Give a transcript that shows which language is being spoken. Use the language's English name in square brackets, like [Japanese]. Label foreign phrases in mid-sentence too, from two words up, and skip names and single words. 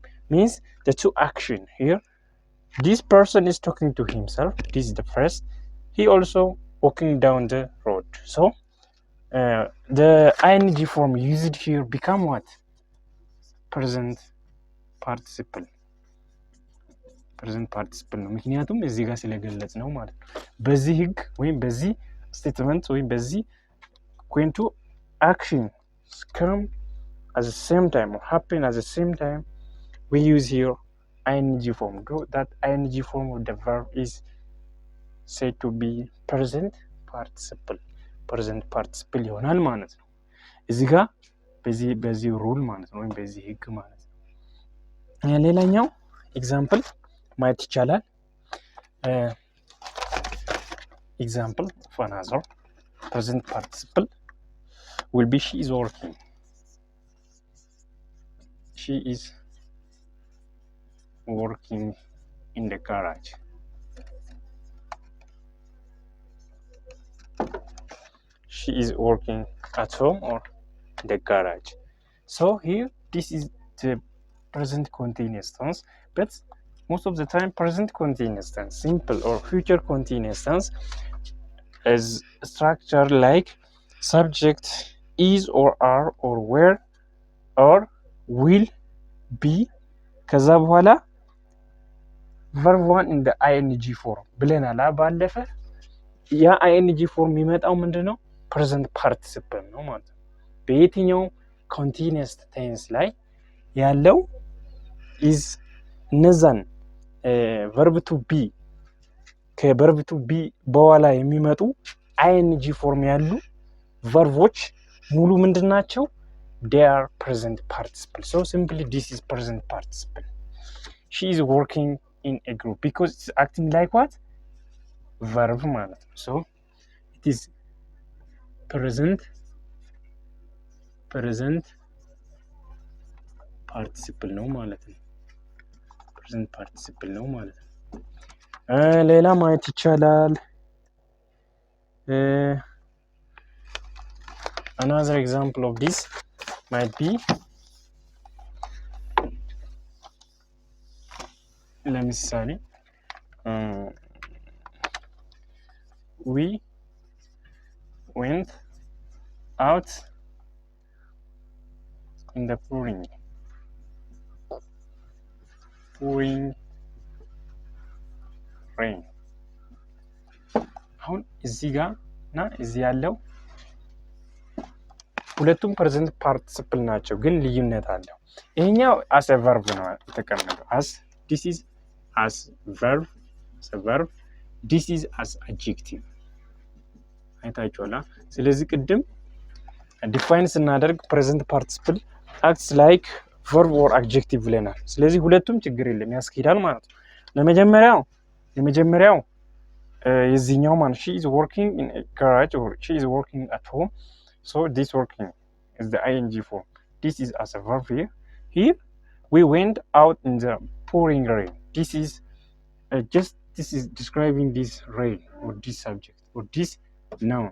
[English] Means the two action here. This person is talking to himself. This is the first. He also walking down the road. So the ing form used here become what? Present participle [Amharic] ነው። ምክንያቱም እዚህ ጋር ስለገለጽ ነው ማለት ነው። በዚህ ህግ ወይም በዚህ ስቴትመንት ወይም በዚህ [English] when two actions come at the same time or happen at the same time, we use here ing form. That ing form of the verb is said to be present participle [Amharic] ይሆናል ማለት ነው። እዚህ ጋር በዚህ ሩል ማለት ነው ወይም በዚህ ህግ ማለት ነው። ሌላኛው ኤግዛምፕል ማየት ይቻላል። [English] ኤግዛምፕል for another present participle will be she is working in the garage. She is working at home or the garage. So here this is the present continuous tense, but most of the time present continuous tense, simple or future continuous tense, is structured like subject is or are or were or will be [Amharic] ከዛ በኋላ [English] verb 1 in the ing form [Amharic] ብለናል። ባለፈ ያ [English] ing form [Amharic] የሚመጣው ምንድነው? [English] present participle [Amharic] ነው ማለት ነው። በየትኛው [English] continuous tense [Amharic] ላይ ያለው is እነዛን [English] verb to be [Amharic] ከ [English] verb to be [Amharic] በኋላ የሚመጡ [English] ing form [Amharic] ያሉ ቨርቦች ሙሉ ምንድናቸው? [English] they are present participle. So simply this is present participle. She is working in a group because it's acting like what? [Amharic] verb ማለት ነው። [English] So it is present participle [Amharic] ነው ማለት ነው። [English] present participle [Amharic] ነው ማለት ነው። ሌላ ማየት ይቻላል። [English] Another example of this might be ለምሳሌ we went out in the pouring rain. [Amharic] አሁን እዚህ ጋር እና እዚህ ያለው ሁለቱም [English] present participle [Amharic] ናቸው፣ ግን ልዩነት አለው። ይሄኛው as [English] a verb [Amharic] ነው የተቀመጠው። [English] this is as verb, this is as adjective [Amharic] አይታችኋላ። ስለዚህ ቅድም ዲፋይን ስናደርግ [English] present participle acts like verb or adjective [Amharic] ብለናል። ስለዚህ ሁለቱም ችግር የለም ያስኬዳል ማለት ነው። ለመጀመሪያው የዚህኛው ማለት [English] she is working in a garage or she is working at home. So this working is the ing form. This is as a verb here. Here we went out in the pouring rain. This is this is describing this rain or this subject or this noun.